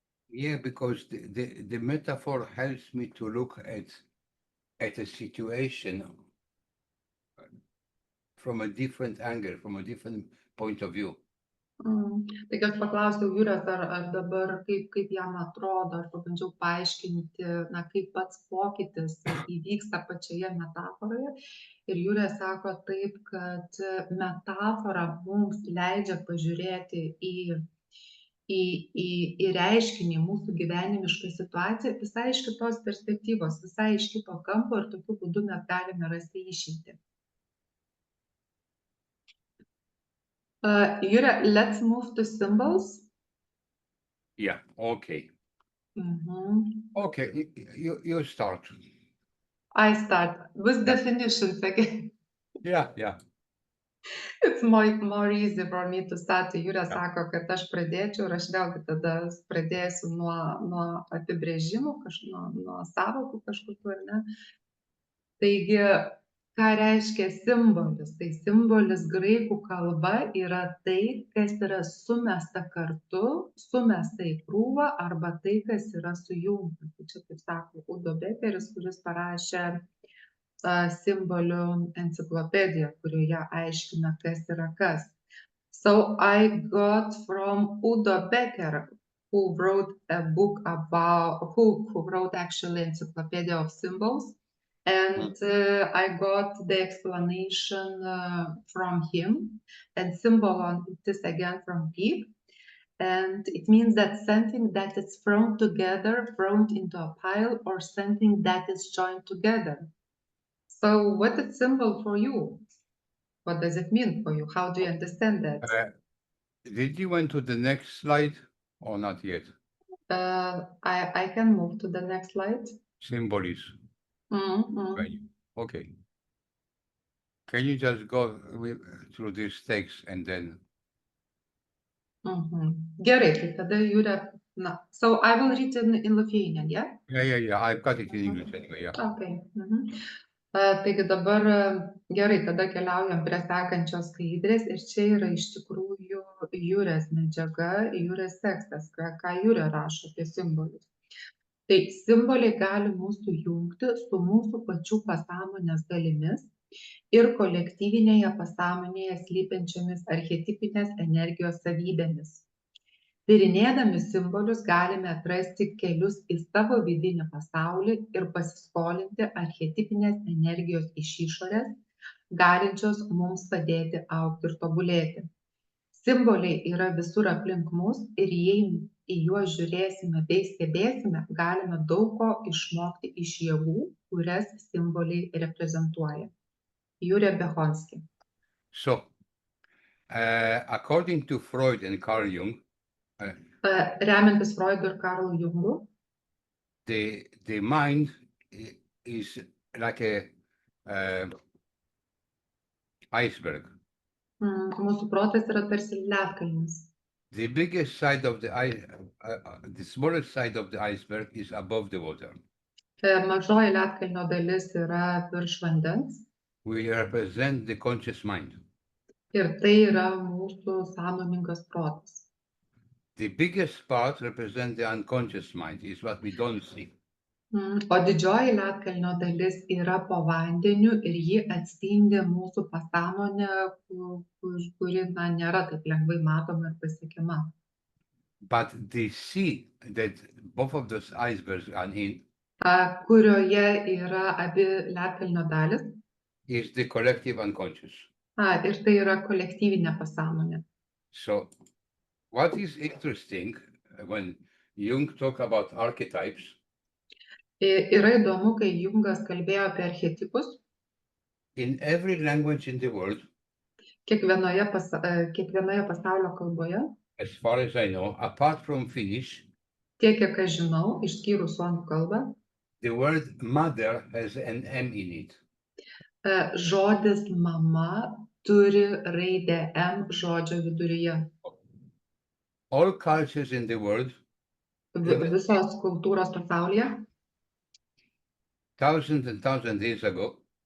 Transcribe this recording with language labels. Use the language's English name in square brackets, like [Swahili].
[English] Yeah, because the metaphor helps me to look at a situation from a different angle, from a different point of view. [Lithuanian] Taigi aš paklausiau Jūrės, ar dabar kaip jam atrodo, ar pabandžiau paaiškinti, kaip pats pokytis įvyksta pačioje metaforoje. Ir Jūrė sako taip, kad metafora mums leidžia pažiūrėti į į reiškinį, mūsų gyvenimišką situaciją visai iš kitos perspektyvos, visai iš kito kampo ir tokiu būdu mes galime rasti išeitį. [English] Jure, let's move to symbols. Yeah, okay. Mhm. Okay, you start. I start with Yeah. definitions again. Yeah. It's more easy for me to start. [Lithuanian] Jūrė [English] Yeah. [Lithuanian] sako, kad aš pradėčiau ir aš vėlgi tada pradėsiu nuo apibrėžimų, nuo sąvokų kažkokių, ar ne? Taigi, ką reiškia simbolis? Tai simbolis graikų kalba yra tai, kas yra sumesta kartu, sumesta į krūvą arba tai, kas yra sujungta. Tai čia, kaip sako Udo Bekeris, kuris parašė simbolių enciklopediją, kurioje aiškina, kas yra kas. [English] So I got from Udo Becker, who wrote a book about, who wrote actually Encyclopedia of Symbols, and I got the explanation from him, and symbol on it is again from Pete. And it means that something that is thrown together, thrown into a pile, or something that is joined together. So what is symbol for you? What does it mean for you? How do you understand that? Did you went to the next slide or not yet? I can move to the next slide. Symbolism. Mhm. Right. Okay. Can you just go through this text and then? [Lithuanian] Gerai, tai tada Jūrė, [English] so I will read in Lithuanian, yeah? Yeah. I've got it in English anyway, yeah. Okay. [Lithuanian] Taigi dabar gerai, tada keliaujam prie sekančios skaidrės ir čia yra iš tikrųjų Jūrės medžiaga, Jūrės tekstas, ką Jūrė rašo apie simbolius. Tai simboliai gali mūsų jungti su mūsų pačių pasąmonės dalimis ir kolektyvinėje pasąmonėje slypinčiomis archetipinės energijos savybėmis. Tyrinėdami simbolius galime atrasti kelius į savo vidinį pasaulį ir pasiskolinti archetipinės energijos iš išorės, galinčios mums padėti augti ir tobulėti. Simboliai yra visur aplink mus ir jei į juos žiūrėsime bei stebėsime, galime daug ko išmokti iš jėgų, kurias simboliai reprezentuoja. Jure Behonski. [English] So, according to Freud and Carl Jung, [Lithuanian] remiantis Freudu ir Karlu Jungu, [English] the mind is like a iceberg. [Lithuanian] Mūsų protas yra tarsi ledkalnis. [English] The biggest side of the smallest side of the iceberg is above the water. [Lithuanian] Mažoji ledkalnio dalis yra virš vandens. [English] We represent the conscious mind. [Lithuanian] Ir tai yra mūsų sąmoningas protas. [English] The biggest part represents the unconscious mind, is what we don't see. [Lithuanian] O didžioji ledkalnio dalis yra po vandeniu ir ji atspindi mūsų pasąmonę, kuri nėra taip lengvai matoma ir pasiekiama. [English] But the sea that both of those icebergs are in, [Lithuanian] kurioje yra abi ledkalnio dalis, [English] is the collective unconscious. [Lithuanian] Ir tai yra kolektyvinė pasąmonė. [English] So, what is interesting when Jung talk about archetypes? [Lithuanian] Yra įdomu, kai Jungas kalbėjo apie archetipus. [English] In every language in the world, [Lithuanian] kiekvienoje pasaulio kalboje, [English] as far as I know, apart from Finnish, [Lithuanian] tiek kiek aš žinau, išskyrus suomių kalbą, [English] the word mother has an M in it. [Lithuanian] Žodis mama turi raidę M žodžio viduryje. [English] All cultures in the world, [Lithuanian] visos kultūros pasaulyje, [English] thousands and thousands of years ago,